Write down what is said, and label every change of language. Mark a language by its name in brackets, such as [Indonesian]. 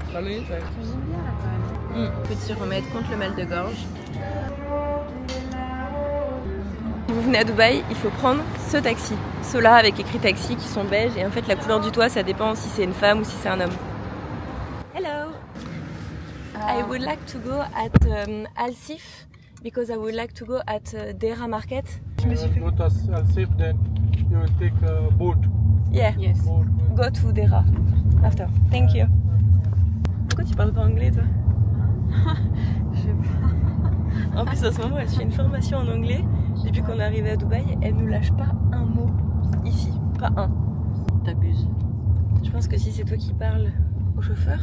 [French] 20 minutes, ouais. Cuisine bien là quand même. Petit remède contre le mal de gorge. Quand vous venez à Dubaï, il faut prendre ce taxi. Ceux-là avec écrit taxi qui sont beiges et en fait la couleur du toit ça dépend si c'est une femme ou si c'est un homme. [English] Hello! I would like to go at Al Sif because I would like to go at Deira Market. [French] Je me suis fait... [English] Go to Al Sif, then you will take a boat. Yeah, Yes. go to Deira after. Thank you. [French] Pourquoi tu parles pas anglais toi? Je sais pas. En plus en ce moment elle suit une formation en anglais. Depuis qu'on est arrivé à Dubaï, elle nous lâche pas un mot ici, pas un. T'abuses. Je pense que si c'est toi qui parles au chauffeur,